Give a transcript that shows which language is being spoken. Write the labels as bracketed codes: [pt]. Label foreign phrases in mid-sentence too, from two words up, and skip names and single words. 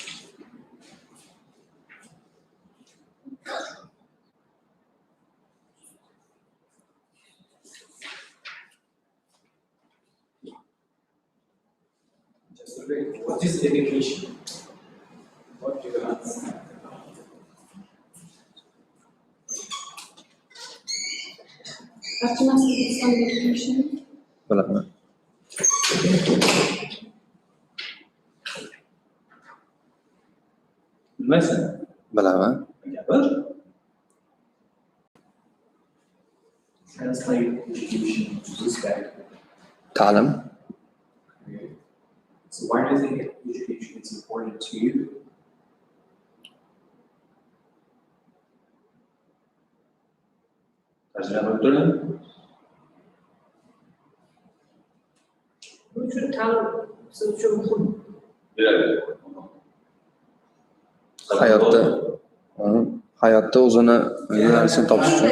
[en] what is education? What do you understand? [uz] Bilaman. Bilmaysan? Bilaman. Gapir. [en] Translate education to this back. [uz] Ta'lim. [en] So why do you think education is important to you? [uz] Tarjima qilib turing. Bu uchun ta'lim siz uchun muhim. Hayotda o'zini yo'nalishini topish uchun.